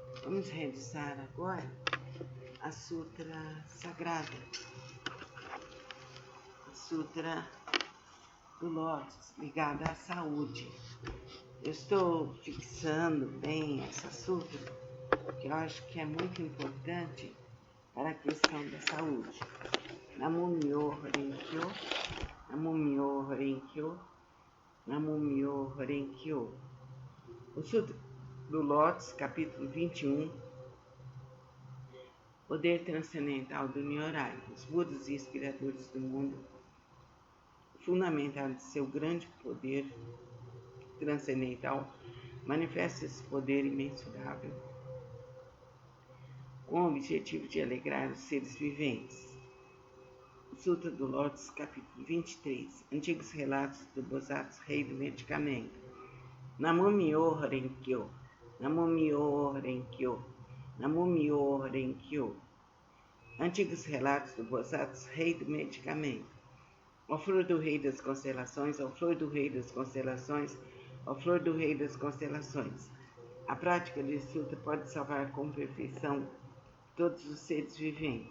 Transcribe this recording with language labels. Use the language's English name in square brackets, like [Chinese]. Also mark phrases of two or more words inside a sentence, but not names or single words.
[Portuguese] Vamos realizar agora a Sutra Sagrada, a Sutra do Lótus, ligada à saúde. Eu estou fixando bem essa Sutra, que eu acho que é muito importante para a questão da saúde. [Japanese] 南無妙法蓮華経、南無妙法蓮華経、南無妙法蓮華経. [Portuguese] O Sutra do Lótus, capítulo 21, Poder Transcendental do Nyorai. Os Budas e inspiradores do mundo, fundamental de seu grande poder transcendental, manifesta esse poder imensurável com o objetivo de alegrar os seres viventes. O Sutra do Lótus, capítulo 23, Antigos Relatos do Bodhisattva Rei do Medicamento. [Japanese] 南無妙法蓮華経、南無妙法蓮華経、南無妙法蓮華経. [Portuguese] Antigos Relatos do Bodhisattva Rei do Medicamento. Ó flor do Rei das Constelações, ó flor do Rei das Constelações, ó flor do Rei das Constelações. A prática desse sutra pode salvar com perfeição todos os seres viventes.